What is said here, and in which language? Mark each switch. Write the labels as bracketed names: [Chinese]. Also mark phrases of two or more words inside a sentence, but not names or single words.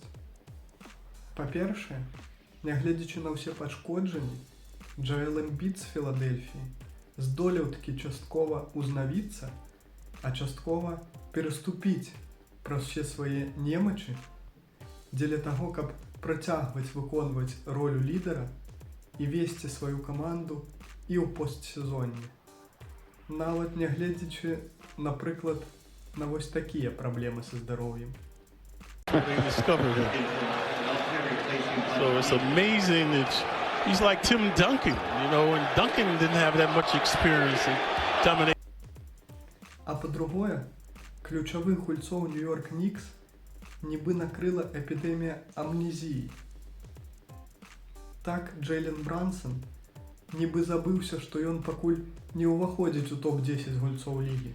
[Belarusian] Па-першае, нягледзячы на ўсе пашкоджанні, Джоэл Эмбід з Філадэльфіі здолеў такі часткова ўзнавіцца, а часткова пераступіць праз усе свае немачы дзеля таго, каб працягваць выконваць ролю лідара і весці сваю каманду і ў постсезонні. Нават нягледзячы, напрыклад, на вось такія праблемы са здароўем. [English] So it's amazing that he's like Tim Duncan, you know, and Duncan didn't have that much experience in dominating. [Belarusian] А па-другое, ключавых гульцоў Нью-Йорк Нікс нібы накрыла эпідэмія амнезіі. Так Джейлен Брансон нібы забыўся, што ён пакуль не ўваходзіць у топ-10 гульцоў лігі.